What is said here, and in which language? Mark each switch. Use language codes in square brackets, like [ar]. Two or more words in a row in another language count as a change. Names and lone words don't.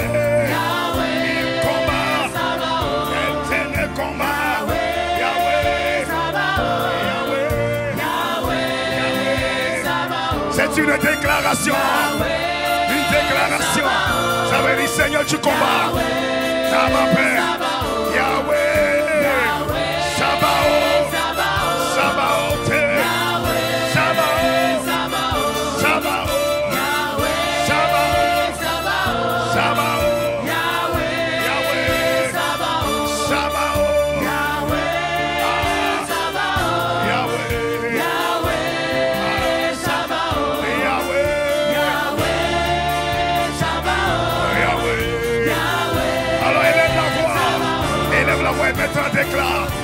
[fr] Il combat. L'éternel combat. Yahweh. C'est une déclaration. Une déclaration. Ça veut dire Seigneur, tu combats. Ça va faire. Yahweh. Sabaoth. Sabaoth. Sabaoth. Sabaoth. Sabaoth. Sabaoth. Yahweh. Sabaoth. Alors élève la voix et maintenant déclare.